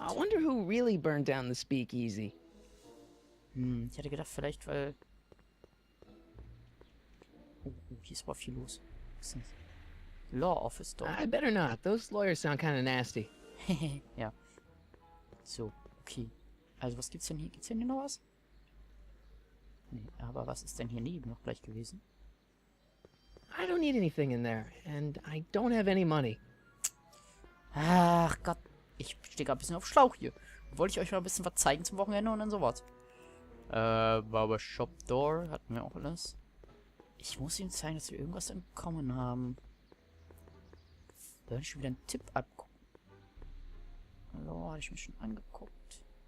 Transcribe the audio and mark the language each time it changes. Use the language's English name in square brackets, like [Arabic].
[English] I wonder who really burned down the speakeasy. [German] Ich hätte gedacht, vielleicht, weil. Hier ist aber viel los. Was ist das? Law Office Store. [English] I better not. Those lawyers sound kind of nasty. [German] Ja. So, okay. Also, was gibt's denn hier? Gibt's denn hier noch was? Nee, aber was ist denn hier neben noch gleich gewesen? [English] I don't need anything in there, and I don't have any money. [German] Ach Gott, ich stehe gerade ein bisschen auf Schlauch hier. Wollte ich euch mal ein bisschen was zeigen zum Wochenende und dann sowas. Barbershop Door hatten wir auch alles. Ich muss ihm zeigen, dass wir irgendwas entkommen haben. Da hätte ich schon wieder einen Tipp abgucken. Hallo, hatte ich mich schon angeguckt.